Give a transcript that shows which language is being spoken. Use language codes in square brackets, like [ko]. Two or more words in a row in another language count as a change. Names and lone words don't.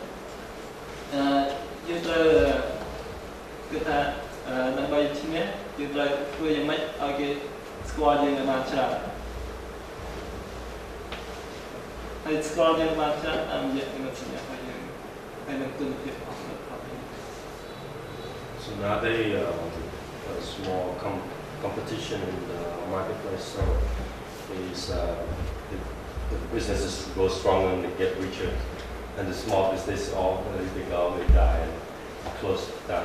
[km] យើងត្រូវគឺថាដើម្បីឈ្នះយើងត្រូវធ្វើយ៉ាងម៉េចឲ្យគេស្គាល់យើងឲ្យបានច្រើនហើយស្គាល់យើងបានច្រើនតាមរយៈនិមិត្តសញ្ញារបស់យើងហើយនឹងគុណភាពរបស់ផលិតផលយើង [en] So nowadays a small competition in the marketplace, so is the businesses go stronger and they get richer, and the small business all they go, they die and close down.